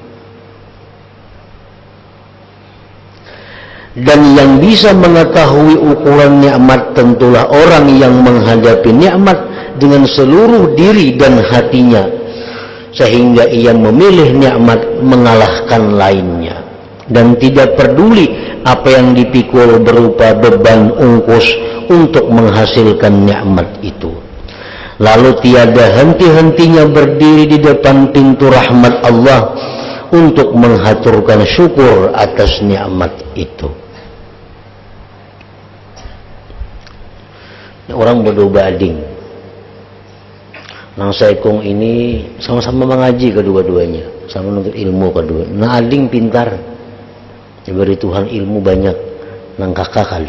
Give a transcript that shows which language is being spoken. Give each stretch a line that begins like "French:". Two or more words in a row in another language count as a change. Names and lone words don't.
Indonesian: Dan yang bisa mengetahui ukuran nikmat tentulah orang yang menghadapi nikmat dengan seluruh diri dan hatinya, sehingga ia memilih nikmat mengalahkan lainnya dan tidak peduli apa yang dipikul berupa beban ongkos untuk menghasilkan nikmat itu. Lalu tiada henti-hentinya berdiri di depan pintu rahmat Allah untuk menghaturkan syukur atas nikmat itu.
Banjar: Orang berdua ading, nang saikong ini sama-sama mengaji kedua-duanya, sama menuntut ilmu kedua. Nah ading pintar, diberi Tuhan ilmu banyak, nang kakak kada.